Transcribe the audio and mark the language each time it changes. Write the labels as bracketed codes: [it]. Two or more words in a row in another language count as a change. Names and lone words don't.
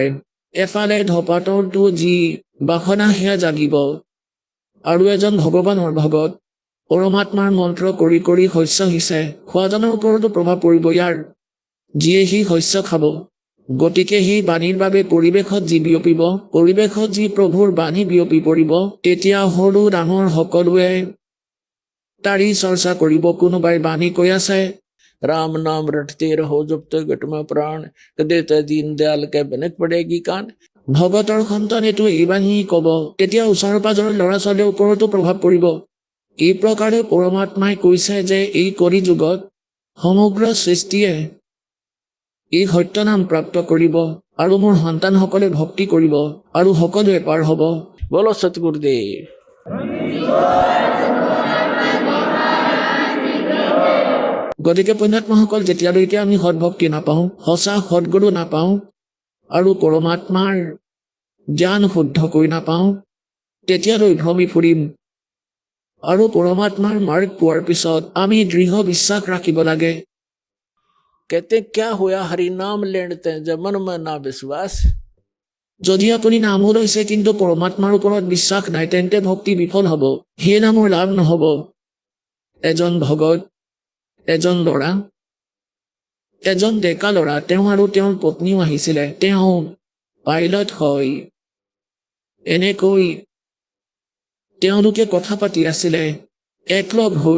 [as] এফালে ধপাতৰটো যি বাসনা সেয়া জাগিব, আৰু এজন ভগৱানৰ ভগত পৰমাত্মাৰ মন্ত্ৰ কৰি কৰি শস্য সিঁচে, খোৱাজনৰ ওপৰতো প্ৰভাৱ পৰিব ইয়াৰ, যিয়ে সি শস্য খাব। গতিকে সেই বাণীৰ বাবে পৰিৱেশত যি বিয়পিব, পৰিৱেশত যি প্ৰভুৰ বাণী বিয়পি পৰিব, তেতিয়া সৰু ডাঙৰ সকলোৱে তাৰি চৰ্চা কৰিব। কোনোবাই বাণী কৈ আছে, [hi] राम नाम रटते रहो जब तक घट में प्राण, कदे ते दीन दयाल के बनक पड़ेगी कान। [as] ভগতৰ সন্তানেতো এই বাণী ক'ব, তেতিয়া ওচৰৰ পাজৰৰ ল'ৰা ছোৱালীৰ ওপৰতো প্ৰভাৱ পৰিব। এই প্ৰকাৰে পৰমাত্মাই কৈছে যে এই কলি যুগত সমগ্ৰ সৃষ্টিয়ে এই সত্য নাম প্ৰাপ্ত কৰিব, আৰু মোৰ সন্তানসকলে ভক্তি কৰিব, আৰু সকলোৱে পাৰ হ'ব। [hi] बोलो सतगुरुदेव। [as] গতিকে পুণ্যাত্মাসকল, যেতিয়ালৈকে আমি সৎভক্তি নাপাওঁ, সঁচা সৎগুৰু নাপাওঁ, আৰু পৰমাত্মাৰ জ্ঞান শুদ্ধকৈ নাপাওঁ, তেতিয়ালৈ ভ্ৰমি ফুৰিম। আৰু পৰমাত্মাৰ মাৰ্গ পোৱাৰ পিছত আমি দৃঢ় বিশ্বাস ৰাখিব লাগে। [hi] कहते क्या होया हरि नाम लेते जब मन में ना विश्वास, [as] যদি আপুনি নামো লৈছে কিন্তু পৰমাত্মাৰ ওপৰত বিশ্বাস নাই তেন্তে ভক্তি বিফল হ'ব, সেই নামৰ লাভ নহ'ব। এজন ভগত, এজন ল'ৰা, এজন ডেকা ল'ৰা, তেওঁ আৰু তেওঁৰ পত্নীও আহিছিলে। তেওঁ পাইলট হয়। এনেকৈ তেওঁলোকে কথা পাতি আছিলে একলগ হৈ।